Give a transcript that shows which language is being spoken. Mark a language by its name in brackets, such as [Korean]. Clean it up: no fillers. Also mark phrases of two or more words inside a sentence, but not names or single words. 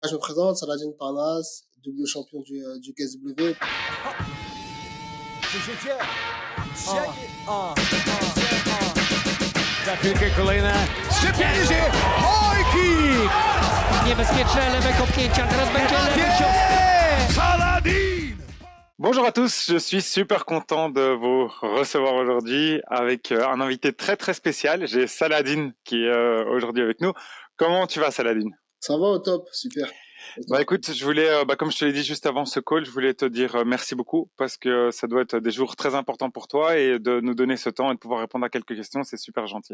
[French] Je me présente, Saladin Parnasse, double champion du KSW. [English] Check it. [Polish] Za chwilkę kolejne szczepienie. Oj, kick! Niebezpieczne lewe kopnięcia, teraz będzie lewy cios. Saladin! [French] Bonjour à tous, je suis super content de vous recevoir aujourd'hui avec un invité très très spécial. J'ai Saladin qui est aujourd'hui avec nous. Comment tu vas, Saladin? Ça va au top, super. Bah écoute, je voulais, comme je te l'ai dit juste avant ce call, je voulais te dire merci beaucoup parce que ça doit être des jours très importants pour toi et de nous donner ce temps et de pouvoir répondre à quelques questions, c'est super gentil.